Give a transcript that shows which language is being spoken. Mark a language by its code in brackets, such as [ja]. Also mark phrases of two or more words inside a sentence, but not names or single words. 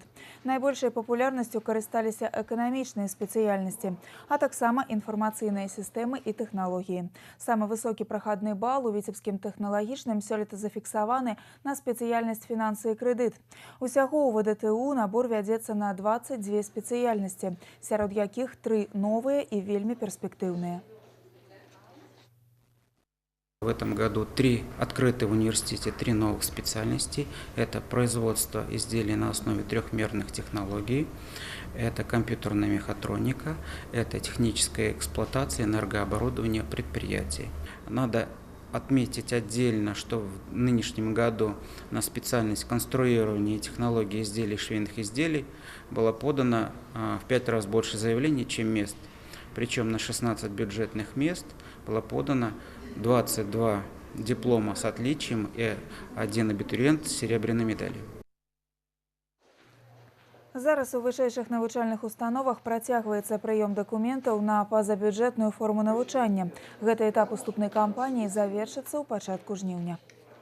[be] Найбольшай папулярнасцю карысталіся эканамічныя спецыяльнасці, а таксама інфармацыйныя сістэмы і тэхналогіі. Самы высокі прахадны бал у Віцебскім тэхналагічным сёлета зафіксаваны на спецыяльнасць фінансы і крэдыт. Усяго ў ВДТУ набор вядзецца на 22 спецыяльнасці, сярод якіх 3 новыя і вельмі перспектыўныя. [ru] В этом году открыты в университете 3 новых специальностей. Это производство изделий на основе трехмерных технологий, это компьютерная мехатроника, это техническая эксплуатация энергооборудования предприятий. Надо отметить отдельно, что в нынешнем году на специальность конструирования и технологии изделий швейных изделий было подано в 5 раз больше заявлений, чем мест. Причем на 16 бюджетных мест было подано 22 диплома с отличием и 1 [be] абітурыент з [ru] серебряной медалью. [be] Зараз у вышэйшых навучальных установах працягваецца прыём дакументаў на пазабюджэтную форму навучання. Гэты этап уступнай кампаніі завершыцца ў пачатку жніўня.